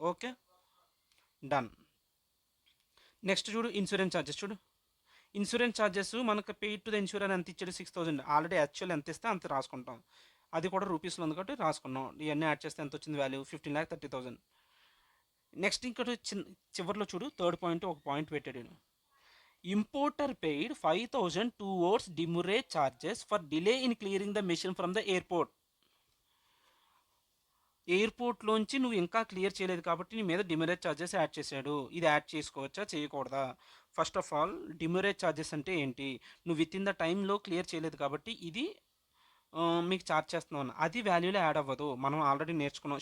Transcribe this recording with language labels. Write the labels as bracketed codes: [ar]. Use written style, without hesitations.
[te] Okay, done. Next చూడు, insurance charges చూడు. Insurance charges మనకు పెయిడ్ టు ద ఇన్సూరెన్స్ ఎంత ఇచ్చాడు, 6,000. ఆల్రెడీ యాక్చువల్ ఎంత ఇస్తే అంత రాసుకుంటాం, అది కూడా రూపీస్లో ఉంది కాబట్టి రాసుకున్నాం. ఇవన్నీ యాడ్ చేస్తే ఎంత వచ్చింది వాల్యూ, 15,30,000. నెక్స్ట్ ఇంకోటి చివరిలో చూడు, థర్డ్ పాయింట్ ఒక పాయింట్ పెట్టాడు. [en] Importer paid 5,000 towards demurrage charges for delay in clearing the machine from the airport. [te] ఎయిర్పోర్ట్లోంచి నువ్వు ఇంకా క్లియర్ చేయలేదు కాబట్టి నీ మీద డిమరేజ్ ఛార్జెస్ యాడ్ చేశాడు. ఇది యాడ్ చేసుకోవచ్చా చేయకూడదా. ఫస్ట్ ఆఫ్ ఆల్ డిమరేజ్ ఛార్జెస్ అంటే ఏంటి, నువ్వు విత్ ఇన్ ద టైంలో క్లియర్ చేయలేదు కాబట్టి ఇది మీకు ఛార్జ్ చేస్తున్నాను, అది వాల్యూలో యాడ్ అవ్వదు. మనం ఆల్రెడీ నేర్చుకున్నాం.